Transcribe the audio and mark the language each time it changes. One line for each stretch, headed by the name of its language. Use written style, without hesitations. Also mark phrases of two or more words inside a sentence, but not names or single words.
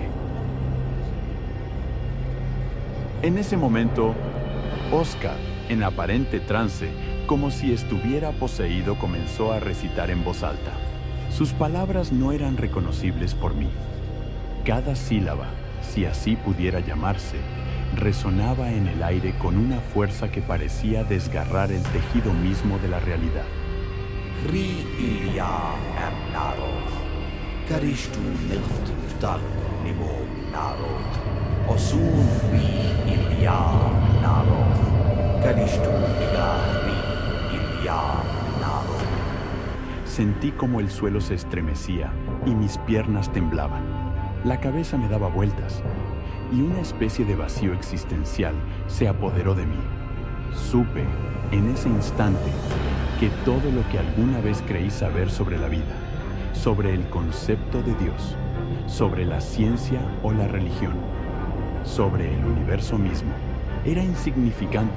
Spanish: En ese momento, Oscar, En aparente trance, como si estuviera poseído, comenzó a recitar en voz alta. Sus palabras no eran reconocibles por mí. Cada sílaba, si así pudiera llamarse, resonaba en el aire con una fuerza que parecía desgarrar el tejido mismo de la realidad. Ri Ilya Naroth, Karishtu Nilftar Nimo Naroth, Osun Ri Ilya Naroth, Karishtu Ri Ilya Naroth. Sentí como el suelo se estremecía y mis piernas temblaban. La cabeza me daba vueltas y una especie de vacío existencial se apoderó de mí. Supe, en ese instante, que todo lo que alguna vez creí saber sobre la vida, sobre el concepto de Dios, sobre la ciencia o la religión, sobre el universo mismo, era insignificante.